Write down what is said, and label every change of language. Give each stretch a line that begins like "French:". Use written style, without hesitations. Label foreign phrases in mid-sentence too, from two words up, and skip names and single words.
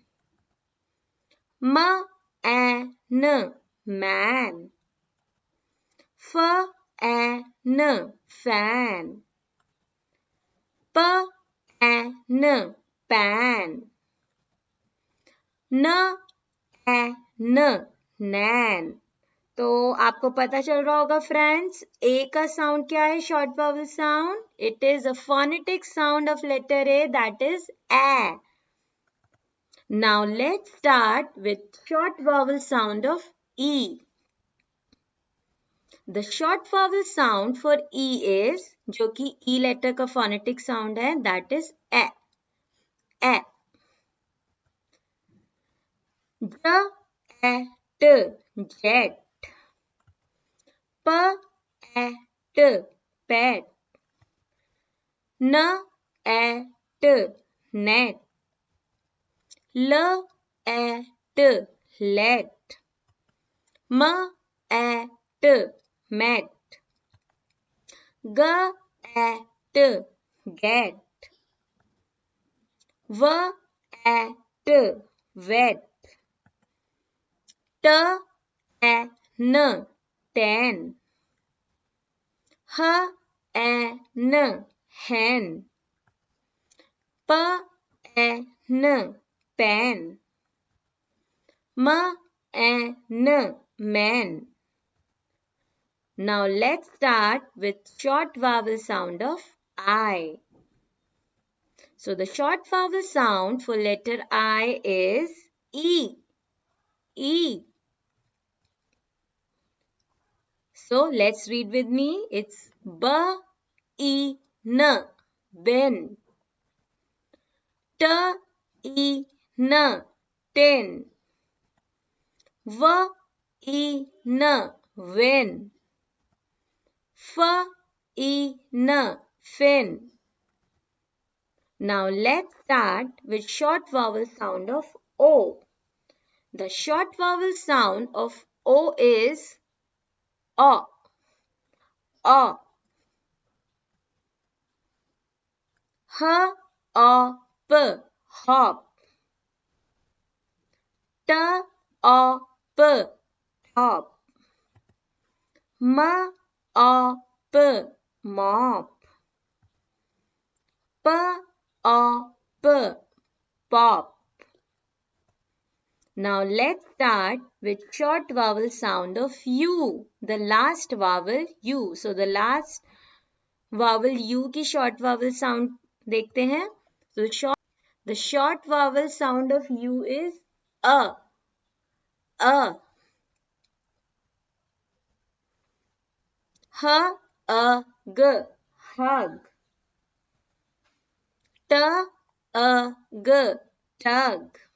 English: m e n, man. f e n, fan. p e n, pan. n e n, nan.
Hindi: तो आपको पता चल रहा होगा
English: फ्रेंड्स ए
Hindi: का साउंड क्या है
English: short vowel sound, it is a phonetic sound of letter a, that is a. now let's start with short vowel sound of e. the short vowel sound for e is,
Hindi: जो कि ई लेटर का फोनेटिक साउंड है,
English: that is e. ए. j e t, jet. p e t, pet. n e t, net. l e t, let. m e t met, g e t get, w e t wet, t e n ten, h e n hen, p e n pen, m e n man. Now let's start with short vowel sound of I. So the short vowel sound for letter I is E. E. So let's read with me. It's B, E, N, bin. T, E, N, tin. V, E, N, win. F, E, N, fin. Now let's start with short vowel sound of O. The short vowel sound of O is O. O. H, O, P, hop. T, O, P, top. M, O, P, mop. P, O, P, pop. Now let's start with short vowel sound of U. The last vowel U. So the last vowel U की short vowel sound
Hindi: देखते हैं.
English: So the short vowel sound of U is A. A. H, A, G, hug. T, A, G, tug.